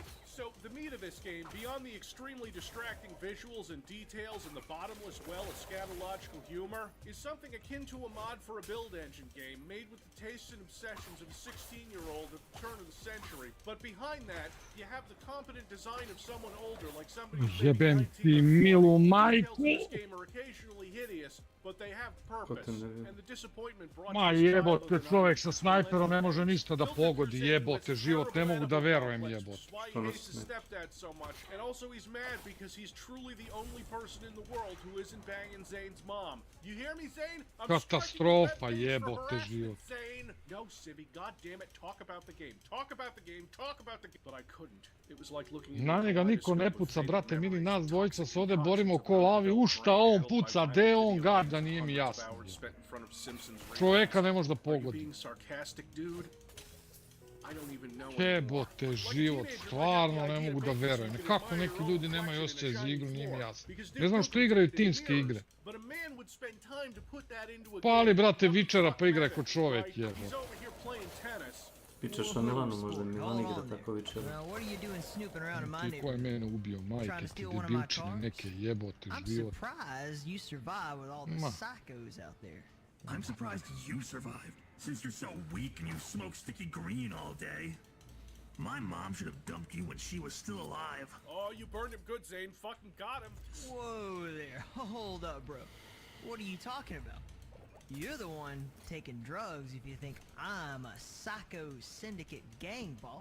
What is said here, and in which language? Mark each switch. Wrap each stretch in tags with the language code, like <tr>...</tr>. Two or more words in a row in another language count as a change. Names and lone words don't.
<en>So, the meat of this game, beyond the extremely distracting visuals and details and the bottomless well of scatological humor, is something akin to a mod for a build engine game made with the tastes and obsessions of a 16-year-old at the turn of the century. But behind that, you have the competent design of someone older, like somebody who's maybe 19</en> <bs>Jebem ti milu majku.</bs> <en>Details of this game are occasionally hideous, but they have purpose. And the disappointment brought</en> <bs>Ma</bs> <en>to this</en> <bs>jebote,</bs> <en>title that</en> <bs>čovjek sa snajperom ne može ništa da pogodi, jebote, život ne mogu da verujem, jebote.</bs> <en>why he hates his stepdad so much, and also he's mad because he's truly the only person in the world who isn't banging Zane's mom. You hear me, Zane? Katastrofa, jebote, život. Zane! No, Sibby, goddammit, talk about the game. Talk about the game, talk about the game. But I couldn't. It was like looking</en> <bs>Na njega niko ne puca, brate, mili nas dvojica se ovdje borimo ko lavi, u šta on puca, de on gađa, nije mi jasno. Čovjeka ne može da pogodi. Jebote, život, stvarno ne mogu da verujem. Kako neki ljudi nemaju osjećaj za igru, nije mi jasno. Ne znam što igraju timske igre. Pali, brate, Vičera pa igraj ko čovjek, jebote. Pričaš o Milanu, možda Milan igra tako Vičera. Ti ko je mene ubio, majke ti, debilčine neke, jebote, život. Ma.</bs> <en>I'm surprised you survived, since you're so weak and you smoke sticky green all day. My mom should have dumped you when she was still alive. Oh, you burned him good, Zane. Fucking got him. Whoa there. Hold up, bro. What are you talking about? You're the one taking drugs if you think I'm a Psycho Syndicate gang boss.</en>